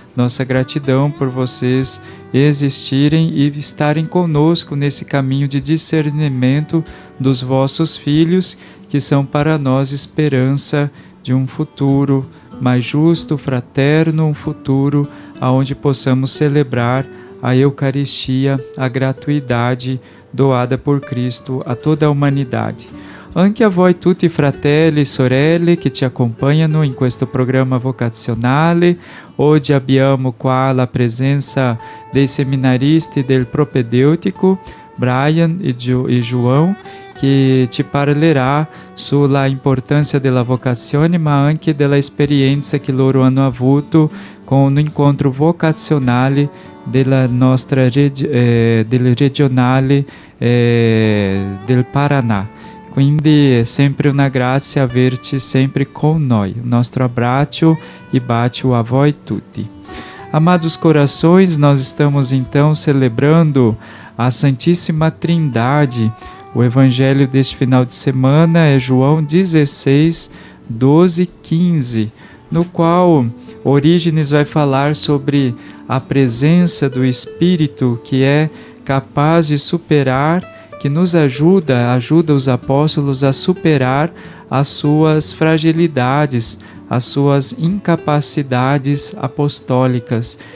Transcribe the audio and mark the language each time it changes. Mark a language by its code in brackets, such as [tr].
[pt] Nossa gratidão por vocês existirem e estarem conosco nesse caminho de discernimento dos vossos filhos, que são para nós esperança de um futuro mais justo, fraterno, um futuro onde possamos celebrar a Eucaristia, a gratuidade doada por Cristo a toda a humanidade. [it] Anche a voi tutti fratelli e sorelle che ci accompagnano in questo programma vocazionale. Oggi abbiamo qua la presenza dei seminaristi del propedeutico, Brian e João, che ci parlerà sulla importanza della vocazione, ma anche della esperienza che loro hanno avuto con un incontro vocazionale della nostra del regionale del Paraná. Quindi è sempre una grazia averci sempre con noi. O nostro abbraccio e bacio a voi tutti. [pt] Amados corações, nós estamos então celebrando a Santíssima Trindade. O evangelho deste final de semana é João 16, 12, 15, no qual Orígenes vai falar sobre a presença do Espírito que é capaz de superar, que nos ajuda os apóstolos a superar as suas fragilidades, as suas incapacidades apostólicas.